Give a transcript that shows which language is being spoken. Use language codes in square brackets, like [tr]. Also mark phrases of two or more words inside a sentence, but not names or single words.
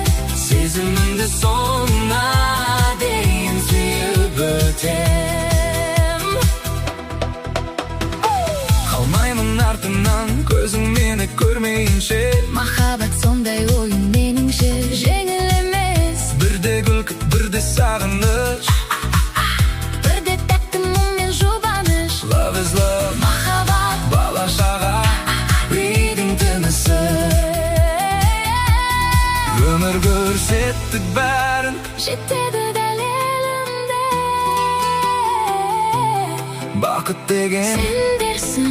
[kk] Сезімімді соңына дейін сүйіп өтем. артымнан, көзің мені көрмейінше. Махаббат сондай ойын меніңше жеңіл емес. Бірде күлкіп, бірде сағыныш, Бірде тәтті мұң мен жұбаныш. [en] Love is love, [kk] Махаббат бала шаға, үйдің тынысы. Өмір көрсеттік бәрін, жетеді дәл елімде. бақыт деген Сендерсің